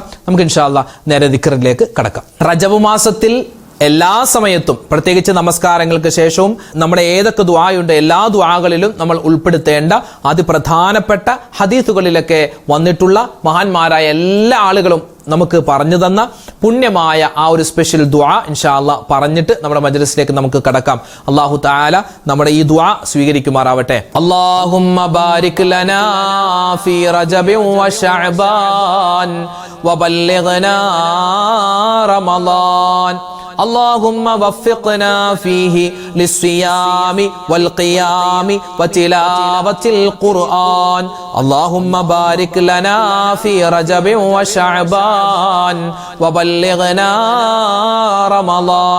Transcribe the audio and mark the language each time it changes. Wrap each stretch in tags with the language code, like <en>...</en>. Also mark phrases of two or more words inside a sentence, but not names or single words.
<ml>നമുക്ക്</ml> <ar>إن شاء الله</ar> <ml>നേരെ ദിക്റിലേക്ക് കടക്കാം. റജബ് മാസത്തിൽ എല്ലാ സമയത്തും, പ്രത്യേകിച്ച് നമസ്കാരങ്ങൾക്ക് ശേഷവും നമ്മുടെ ഏതൊക്കെ ദുആയുണ്ട് എല്ലാ ദുആകളിലും നമ്മൾ ഉൾപ്പെടുത്തേണ്ട അതിപ്രധാനപ്പെട്ട ഹദീസുകളിലൊക്കെ വന്നിട്ടുള്ള മഹാന്മാരായ എല്ലാ ആളുകളും നമുക്ക് പറഞ്ഞു തന്ന പുണ്യമായ ആ ഒരു സ്പെഷ്യൽ ദുആ</ml> <ar>إن شاء الله</ar> <ml>പറഞ്ഞിട്ട് നമ്മുടെ മജ്ലിസിലേക്ക് നമുക്ക് കടക്കാം.</ml> <ar>الله تعالى</ar> <ml>നമ്മുടെ ഈ ദുആ സ്വീകരിക്കുമാറാവട്ടെ.</ml> <ar>اللهم بارك لنا في رجب وشعبان وبلغنا رمضان. اللهم وفقنا فيه للصيام والقيام وتلاوة القرآن. اللهم بارك لنا في رجب وشعبان وبلغنا رمضان.</ar>